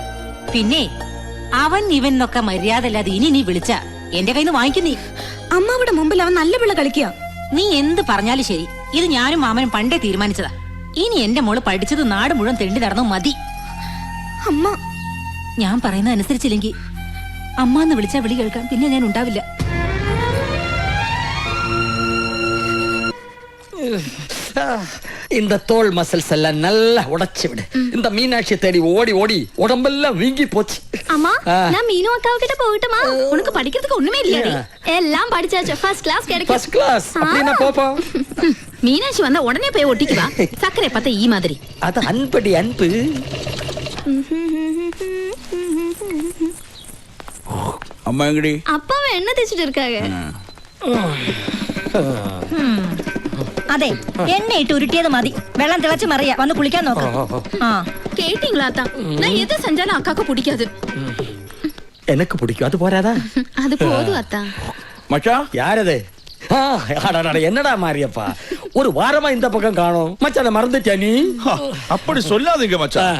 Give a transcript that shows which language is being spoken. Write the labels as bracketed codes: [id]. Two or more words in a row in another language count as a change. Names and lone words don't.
[ml] പിന്നെ അവൻ ഇവൻ എന്നൊക്കെ മര്യാദ അല്ലാതെ ഇനി നീ വിളിച്ച എന്റെ കയ്യിൽ നിന്ന് വാങ്ങിക്കും നീ. അമ്മാവുടെ മുമ്പിൽ അവൻ നല്ല പിള്ള കളിക്കുക. നീ എന്ത് പറഞ്ഞാലും ശരി, ഇത് ഞാനും മാമനും പണ്ടേ തീരുമാനിച്ചതാ. ഇനി എന്റെ മോള് പഠിച്ചത് നാട് മുഴുവൻ തെണ്ടി നടന്നു മതി. അമ്മ ഞാൻ പറയുന്നത് അനുസരിച്ചില്ലെങ്കിൽ അമ്മ എന്ന് വിളിച്ചാ വിളി കേൾക്കാൻ പിന്നെ ഞാൻ ഉണ്ടാവില്ല. [ta] இந்த தோல் மசில்ஸ் எல்லாம் நல்லா உடைச்சு விடு. இந்த மீனாட்சியை தேடி ஓடி ஓடி உடம்பெல்லாம் வீங்கி போச்சு. அம்மா நான் மீனு அக்காவு கிட்ட போகட்டுமா? உனக்கு படிக்கிறதுக்கு ஒண்ணுமே இல்லையாடி? எல்லாம் படிச்சாச்சு. [en] first class [ta] கிடைக்கும். [en] first class [ta] அப்படினா போப்போம். மீனாட்சி வந்தா உடனே போய் ஒட்டிக்குவா. சக்கரை பத்த ஈ மாதிரி. அது அன்படி அன்பு. [ml] അമ്മ എങ്ങടി? [ta] அப்பாவை என்ன தேய்ச்சிட்டு இருக்காங்க? [ml] അതെ എണ്ണ ഇട്ട് ഉരുട്ടിയത് മതി. വെള്ളം തിളച്ച് മറിയ വന്ന് കുളിക്കാൻ നോക്കാം. ആ [ta] கேட்டீங்களா அத்தா? நான் எது செஞ்சாலும் அக்காக்கு பிடிக்காது. எனக்கு பிடிக்கும். அது போறாதா? அது போதும் அத்தா. [ml] മച്ചാ [ta] யாரது? என்னடா மாரியப்பா, ஒரு வாரமா இந்த பக்கம் காணோம். மச்சான மறந்துட்டியா நீ? அப்படி சொல்லாதீங்க மச்சான்.